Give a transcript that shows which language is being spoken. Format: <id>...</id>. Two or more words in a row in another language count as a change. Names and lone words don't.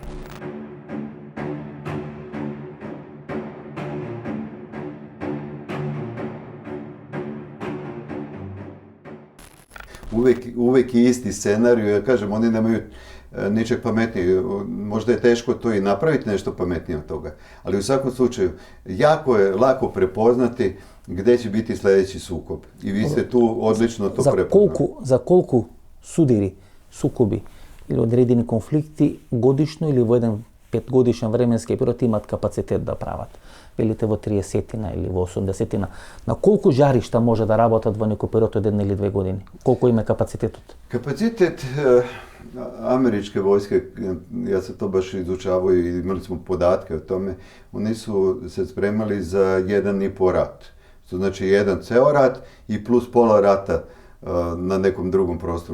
<sr>Uvijek je isti scenarij, ja kažem, oni nemaju ničeg pametnije. Možda je teško to i napraviti nešto pametnije od toga. Ali u svakom slučaju, jako je lako prepoznati gdje će biti sljedeći sukob. I vi ste tu odlično to prepoznali.</sr> <mk>За колку судири, сукоби или одредени конфликти годишно или во еден 5-годишен временски период имат капацитет да прават? Велите во 30-тина или во 80-тина. На колку жаришта може да работат во некој период од 1 или 2 години? Колку има капацитетот?</mk> <sr>Kapacitet američke vojske, ja sam to baš izučavao i imali smo podatke o tome, oni su se spremali za 1,5 rat. To znači jedan ceo rat i plus pola rata na nekom drugom prostoru.</sr>